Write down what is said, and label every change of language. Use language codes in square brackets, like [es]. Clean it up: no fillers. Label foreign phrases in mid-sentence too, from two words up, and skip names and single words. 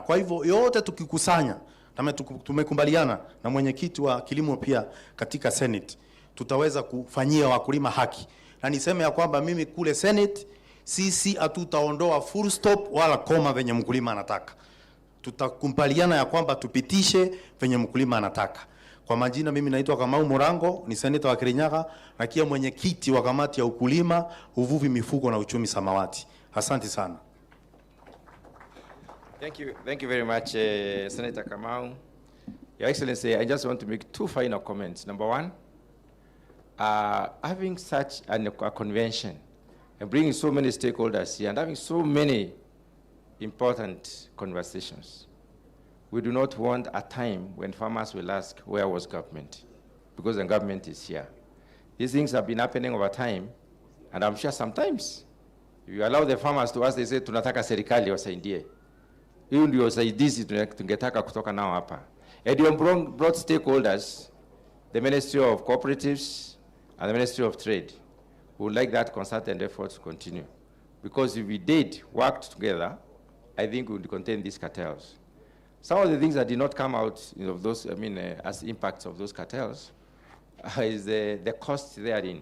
[sw] Kwa hivyo yote tukikusanya, tumekubaliana na mwenyekiti wa kilimo pia katika Senate, tutaweza kufanyia wakulima haki. Na niseme ya kwamba mimi kule Senate, sisi hatutaondoa [en] full stop [sw] wala koma venye mkulima anataka. Tutakubaliana ya kwamba tupitishe venye mkulima anataka. Kwa majina, mimi naitwa Kamau Murango, ni senator wa Kirinyaga na kia mwenyekiti wa kamati ya ukulima, uvuvi, mifugo na uchumi samawati. Asante sana. [en] Thank you very much, Senator Kamau. Your Excellency, I just want to make 2 final comments. Number 1, having such a convention and bringing so many stakeholders here and having so many important conversations, we do not want a time when farmers will ask, where was government? Because the government is here. These things have been happening over time, and I'm sure sometimes, if you allow the farmers to ask, they say, [sw] tunataka serikali wasaidie. Hiyo ndio usaidizi tungetaka kutoka nao hapa. [en] And you brought stakeholders, the Ministry of Cooperatives and the Ministry of Trade. We would like that concerted effort to continue. Because if we did work together, I think we would contain these cartels. Some of the things that did not come out of those, as impacts of those cartels, is the cost therein.